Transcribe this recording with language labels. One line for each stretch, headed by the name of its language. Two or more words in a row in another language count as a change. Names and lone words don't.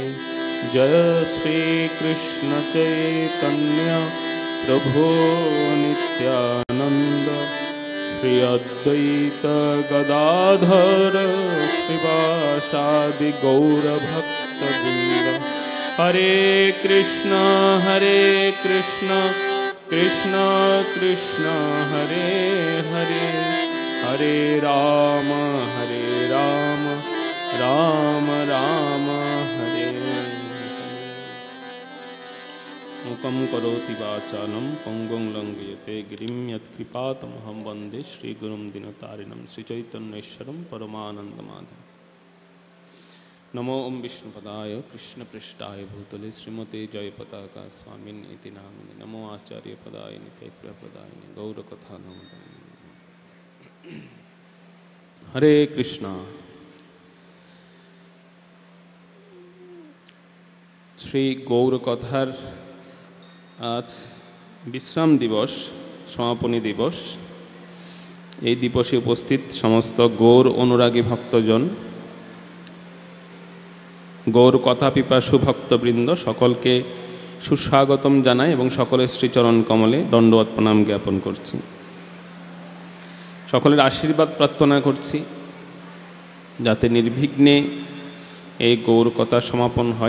Sanskrit: जय श्रीकृष्ण चैतन्य प्रभो नित्यानन्द श्री अद्वैत गदाधर श्रीवासादि गौरभक्तवृन्द। हरे कृष्ण कृष्ण कृष्ण हरे हरे, हरे राम राम राम हरे हरे। मुखं करोति वाचालं पंगुं लंघयते गिरिं यत्कृपातमहं वन्दे श्रीगुरुं दीनतारिणं श्रीचैतन्येश्वरं परमानन्दमाधवं। नमो ओं विष्णुपदाय कृष्णपृष्ठाय भूतले श्रीमते जयपताका स्वामिन् इति नामिने। नमो आचार्यपदाय नित्यप्रपदाय गौरकथानन्दे। हरे कृष्ण।
Bangla: শ্রী গৌরকথার আজ বিশ্রাম দিবস, সমাপনী দিবস। এই দিবসে উপস্থিত সমস্ত গৌর অনুরাগী ভক্তজন, গৌর কথা পিপাসু ভক্তবৃন্দ সকলকে সুস্বাগতম জানাই এবং সকলের শ্রীচরণ কমলে দণ্ডবৎ প্রণাম জ্ঞাপন করছি। সকলের আশীর্বাদ প্রার্থনা করছি যাতে নির্বিঘ্নে এই গৌর কথা সমাপন হয়।